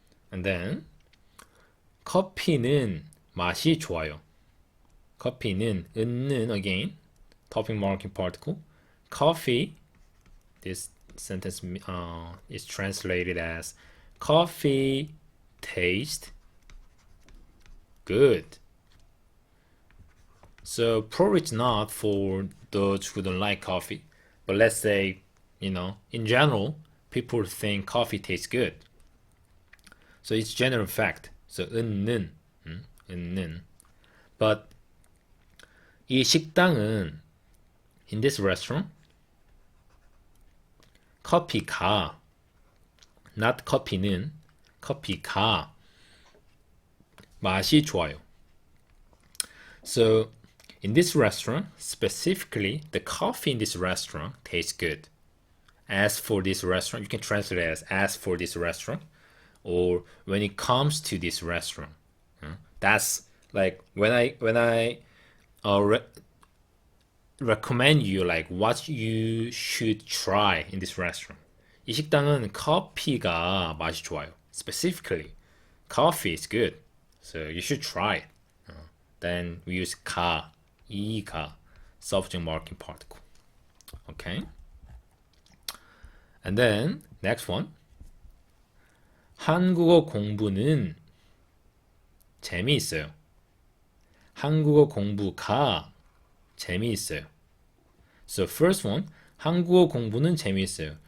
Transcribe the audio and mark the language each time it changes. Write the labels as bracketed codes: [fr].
[en] And then [ko] 커피는 맛이 좋아요. [en] 커피는 은는 again topic marking particle. Coffee. This sentence is translated as coffee taste good. So probably it's not for those who don't like coffee, but let's say, in general, people think coffee tastes good. So it's general fact. So 은는, 은는. [ko] But 이 식당은 [en] in this restaurant [ko] 커피가 not 커피는 커피가 맛이 좋아요. [en] So in this restaurant, specifically, the coffee in this restaurant tastes good. As for this restaurant, you can translate it as for this restaurant, or when it comes to this restaurant. That's like when I recommend you like what you should try in this restaurant. [ko] 이 식당은 커피가 맛이 좋아요. [en] Specifically, coffee is good, so you should try it. Then we use 가, 이가, subject marking particle. Okay. And then next one. [ko] 한국어 공부는 재미있어요. 한국어 공부가 재미있어요. [en] So first one, [ko] 한국어 공부는 재미있어요.